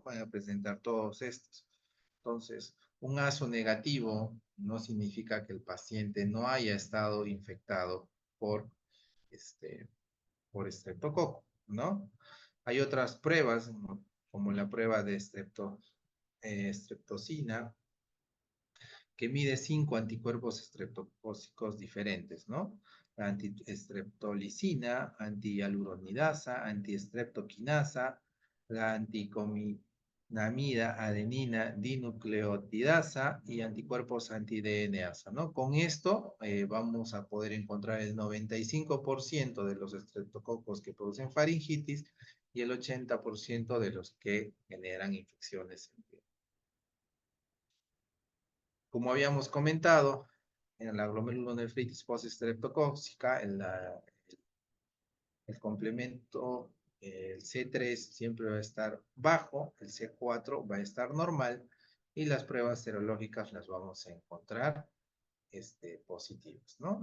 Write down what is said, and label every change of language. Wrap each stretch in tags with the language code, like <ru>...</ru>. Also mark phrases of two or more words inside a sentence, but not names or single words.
<es>Van a presentar todos estos. Entonces, un ASO negativo no significa que el paciente no haya estado infectado por, este, por estreptococo, ¿no? Hay otras pruebas, ¿no? Como la prueba de estreptocina, que mide 5 anticuerpos estreptocócicos diferentes, ¿no? La antiestreptolicina, antihialuronidasa, antiestreptoquinasa, la anticominamida adenina dinucleotidasa y anticuerpos anti-DNasa, ¿no? Con esto vamos a poder encontrar el 95% de los estreptococos que producen faringitis y el 80% de los que generan infecciones en piel. Como habíamos comentado, en la glomerulonefritis postestreptocóxica, el complemento, el C3 siempre va a estar bajo, el C4 va a estar normal y las pruebas serológicas las vamos a encontrar positivas, ¿no?</es>